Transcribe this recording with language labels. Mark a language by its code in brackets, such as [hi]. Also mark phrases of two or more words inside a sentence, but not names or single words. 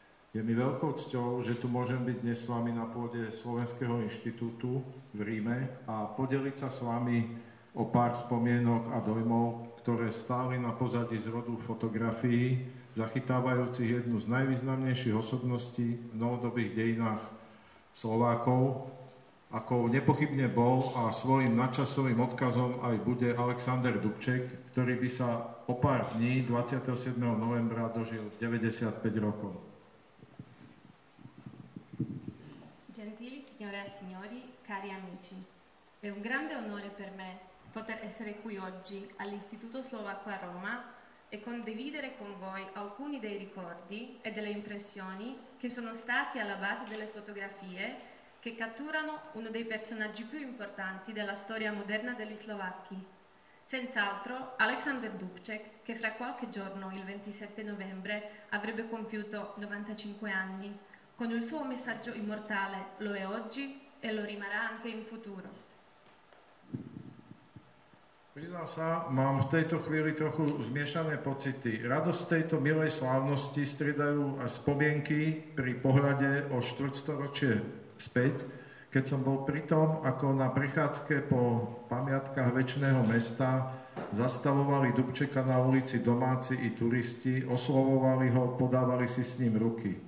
[sk] Je mi veľkou cťou, že tu môžem byť dnes s vami na pôde Slovenského inštitútu v Ríme a podeliť sa s vami o pár spomienok a dojmov, ktoré stáli na pozadí zrodu fotografií, zachytávajúcich jednu z najvýznamnejších osobností v novodobých dejinách Slovákov, ako nepochybne bol a svojim nadčasovým odkazom aj bude Alexander Dubček, ktorý by sa o pár dní 27. novembra dožil 95 rokov. [it] Gentili signore e signori, cari amici, è un grande onore per me poter essere qui oggi all'Istituto Slovacco a Roma e condividere con voi alcuni dei ricordi e delle impressioni che sono stati alla base delle fotografie che catturano uno dei personaggi più importanti della storia moderna degli slovacchi. Senz'altro Alexander Dubček, che fra qualche giorno, il 27 novembre, avrebbe compiuto 95 anni. Con il suo messaggio immortale lo è oggi e lo rimarrà anche in futuro. [sk] Priznám sa, mám v tejto chvíli trochu zmiešané pocity. Radosť tejto milej slávnosti striedajú až spomienky pri pohľade o štvrťstoročie späť, keď som bol pri tom, ako na prechádzke po pamiatkách Večného mesta zastavovali Dubčeka na ulici domáci i turisti, oslovovali ho, podávali si s ním ruky.